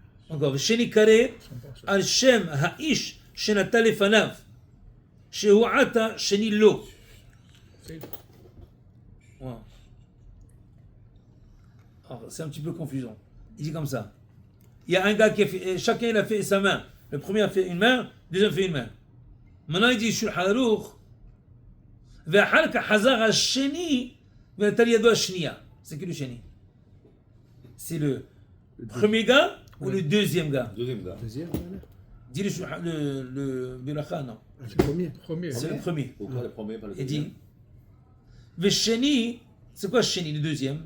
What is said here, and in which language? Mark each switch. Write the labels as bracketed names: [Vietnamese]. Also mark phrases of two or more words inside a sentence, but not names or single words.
[French] encore, [Hebrew] ושני קרא על שם האיש שנטל לפניו, שהוא עתה שני לו. [French] Wow. Alors, c'est un petit peu confusant. Il dit comme ça. Il y a un gars qui a fait, chacun il a fait sa main. Le premier a fait une main, le deuxième fait une main. Maintenant il dit Shulchan Aruch, [Hebrew] ואחר כך חזר השני ונטל ידו השנייה. [French] C'est qui le sheni? C'est le premier gars ou le deuxième gars? Deuxième gars. Deuxième, voilà. Dis le Belacha, non. C'est le premier. C'est le premier. Pourquoi le premier, pas le Il deuxième? dit Vesheni, c'est quoi Sheni, le deuxième?